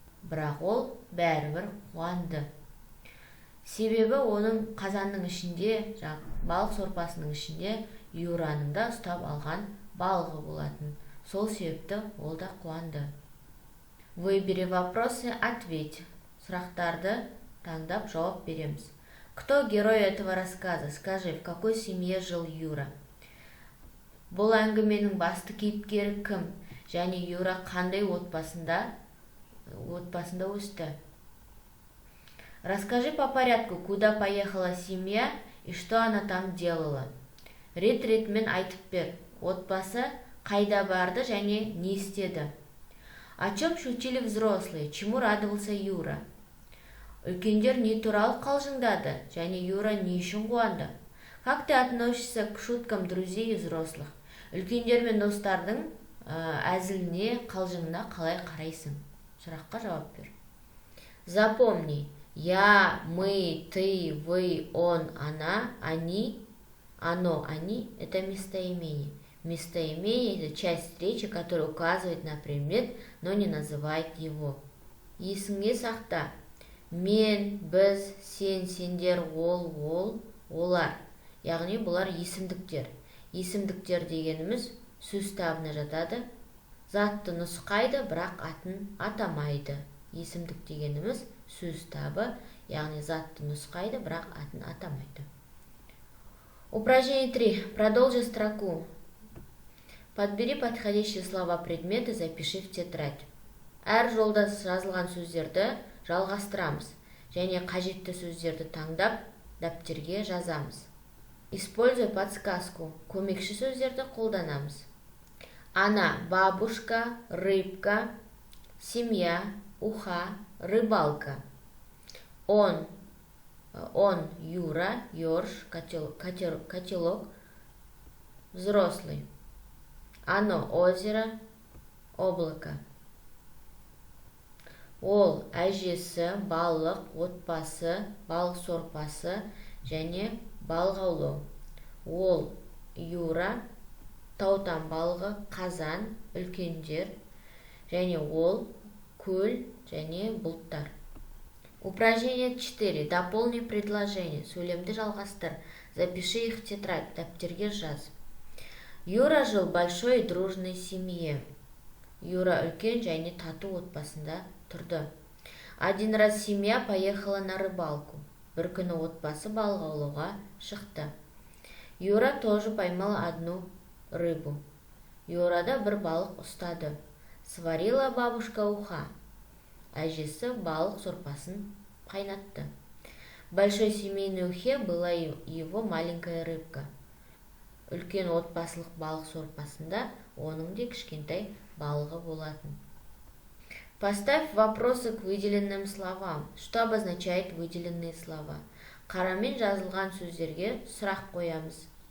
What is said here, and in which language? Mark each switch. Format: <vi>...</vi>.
<kk>Бірақ ол бәрібір қуанды. Себебі оның қазанның ішінде, балық сорпасының ішінде Юраның да ұстап алған балығы болатын. Сол себепті ол да қуанды.</kk> <ru>Выбери вопросы, ответь.</ru> <kk>Сұрақтарды таңдап жауап береміз.</kk> <ru>Кто герой этого рассказа? Скажи, в какой семье жил Юра?</ru> <kk>Бұл әңгіменің басты кейіпкері кім? Және Юра қандай отбасында өсті?</kk> <ru>Расскажи по порядку, куда поехала семья и что она там делала.</ru> <kk>Рет-ретімен айтып бер. Отбасы қайда барды және не істеді?</kk> <ru>О чем шутили взрослые? Чему радовался Юра?</ru> <kk>Үлкендер не туралы қалжыңдады және Юра не үшін қуанды?</kk> <ru>Как ты относишься к шуткам друзей и взрослых?</ru> <kk>Үлкендер мен достардың әзіліне, қалжыңына қалай қарайсың? Сұраққа жауап бер.</kk> <ru>Запомни. Я, мы, ты, вы, он, она, они, оно, они – это местоимение. Местоимение – это часть речи, которая указывает на предмет, но не называет его.</ru> <kk>Есіңе сақта. Мен, біз, сен, сендер, ол, олар. Яғни бұлар есімдіктер. Есімдіктер дегеніміз сөз табына жатады. Затты нұсқайды, бірақ атын атамайды. Есімдік дегеніміз сөз табы, яғни затты нұсқайды, бірақ атын атамайды.</kk> <ru>Упражнение 3. Продолжи строку. Подбери подходящие слова предметы, запиши в тетрадь.</ru> <kk>Әр жолда жазылған сөздерді жалғастырамыз, және қажетті сөздерді таңдап, дәптерге жазамыз.</kk> <ru>Используй подсказку.</ru> <kk>Көмекші сөздерді қолданамыз.</kk> <ru>Она, бабушка, рыбка, семья, уха, рыбалка. Он, Юра, ёрш, котелок, взрослый. Оно, озеро, облако.</ru> <kk>Ол, әжесі, балық, отбасы, балық сорпасы және балық аулау. Ол, Юра, таутан балығы, қазан, үлкендер, және ол, көл және бұлттар.</kk> <ru>Упражнение 4. Дополни предложение.</ru> <kk>Сөйлемді жалғастыр.</kk> <ru>Запиши их в тетрадь.</ru> <kk>Дәптерге жаз.</kk> <ru>Юра жил в большой и дружной семье.</ru> <kk>Юра үлкен және тату отбасында тұрды.</kk> <ru>Один раз семья поехала на рыбалку.</ru> <kk>Бір күні отбасы балық аулауға шықты.</kk> <ru>Юра тоже поймал одну рыбу.</ru> <kk>Юрада бір балық ұстады.</kk> <ru>Сварила бабушка уха.</ru> <kk>Әжесі балық сорпасын қайнатты.</kk> <ru>В большой семейной ухе была его маленькая рыбка.</ru> <kk>Үлкен отбасылық балық сорпасында оның де кішкентай балығы болатын.</kk> <ru>Поставь вопросы к выделенным словам. Что обозначает выделенные слова?</ru> <kk>Қарамен жазылған сөздерге сұрақ қоямыз.</kk>